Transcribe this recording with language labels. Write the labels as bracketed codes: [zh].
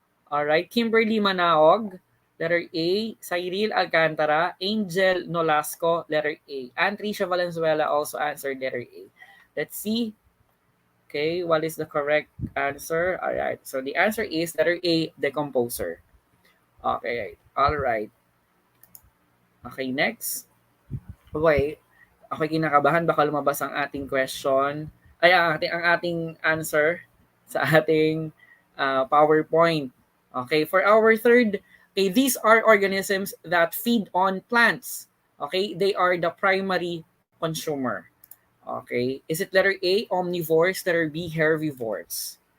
[en] Alright, Kimberly Manaog, letter A. Cyril Alcantara, Angel Nolasco, letter A. And Trisha Valenzuela also answered letter A. Let's see. Okay, what is the correct answer? Alright, so the answer is letter A, decomposer. Okay, alright. Okay, next. [tl] Okay, ako'y kinakabahan, baka lumabas ang ating question. Ay, ang ating answer sa ating PowerPoint. [en] Okay, for our third, okay, these are organisms that feed on plants. Okay, they are the primary consumer. Okay, is it letter A, omnivores, letter B, herbivores?